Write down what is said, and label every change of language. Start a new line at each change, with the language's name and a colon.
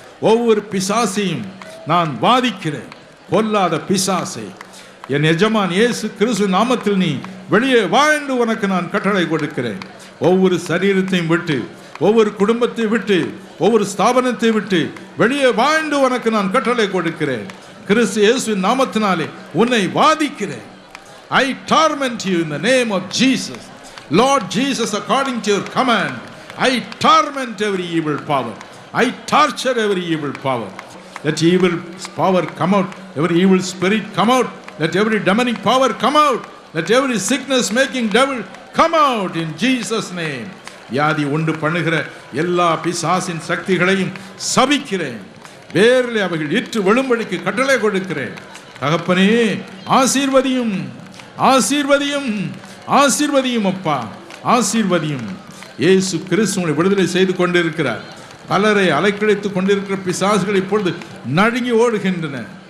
Tamil: ஒவ்வொரு பிசாசையும் நான் வாதிக்கிறேன். பொல்லாத பிசாசை, என் எஜமான் இயேசு கிறிஸ்துவின் நாமத்தில் நீ வெளியே வா என்று உனக்கு நான் கட்டளை கொடுக்கிறேன். ஒவ்வொரு சரீரத்தையும் விட்டு, ஒவ்வொரு குடும்பத்தை விட்டு, ஒவ்வொரு ஸ்தாபனத்தை விட்டு வெளியே வா என்று உனக்கு நான் கட்டளை கொடுக்கிறேன். கிறிஸ்து இயேசுவின் நாமத்தினாலே உன்னை வாதிக்கிறேன்.
English: I torment you in the name of Jesus. Lord Jesus, according to your command, I torment every evil power. I torture every evil power. Let evil power come out, every evil spirit come out, let every demonic power come out, let every sickness making devil come out in Jesus name.
Tamil: வியாதி உண்டு பண்ணுகிற எல்லா பிசாசின் சக்திகளையும் சபிக்கிறேன். வேரில் அவைகள் இற்று விழும்படிக்கு கட்டளை கொடுக்கிறேன். தகப்பனே, ஆசீர்வதியும், ஆசீர்வதியும், ஆசீர்வதியும் அப்பா, ஆசீர்வதியும். இயேசு கிறிஸ்துவை விடுதலை செய்து கொண்டிருக்கிறார். பலரை அலைக்கழித்துக் கொண்டிருக்கிற பிசாசுகள் இப்பொழுது நடுங்கி ஓடுகின்றன.